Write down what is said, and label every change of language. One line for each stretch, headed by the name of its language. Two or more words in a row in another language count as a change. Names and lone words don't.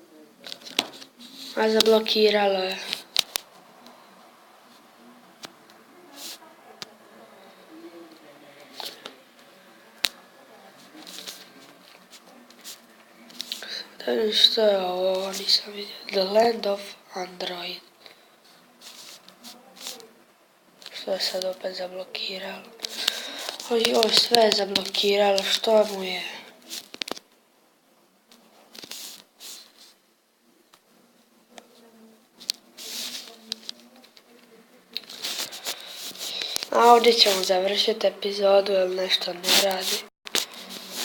Croatian: A zablokiralo je. Da vidim što je ovo, nisam vidio. The Land of Android. Što je sad opet zablokiralo? Ovo sve je zablokiralo, što mu je? A ovdje ćemo završiti epizodu jer nešto ne radi.